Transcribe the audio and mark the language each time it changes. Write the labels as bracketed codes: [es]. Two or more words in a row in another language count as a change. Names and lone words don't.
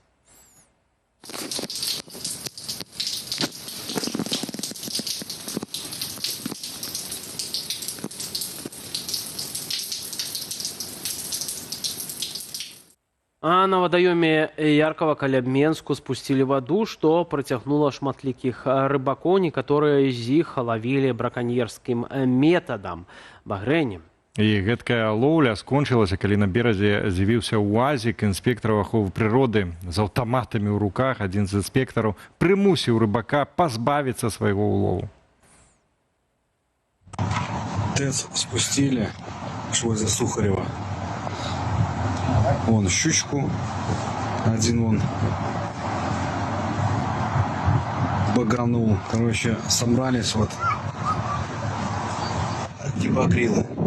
[be] А на вадаёме Яркова каля Менску спусцілі ваду, што прыцягнула шматлікіх рыбакоў, некаторыя з іх лавілі браканьерскім метадам багрэнем. І гэткая лоўля скончылася, калі на беразе з'явіўся УАЗік, інспектар аховы прыроды з аўтаматамі ў руках. Адзін з інспектараў прымусіў рыбака пазбавіцца свайго улову. [ru] ТЭЦ спустили аж возле Сухарева. Вон щучку, один вон баганул. Короче, собрались вот типа акрилы.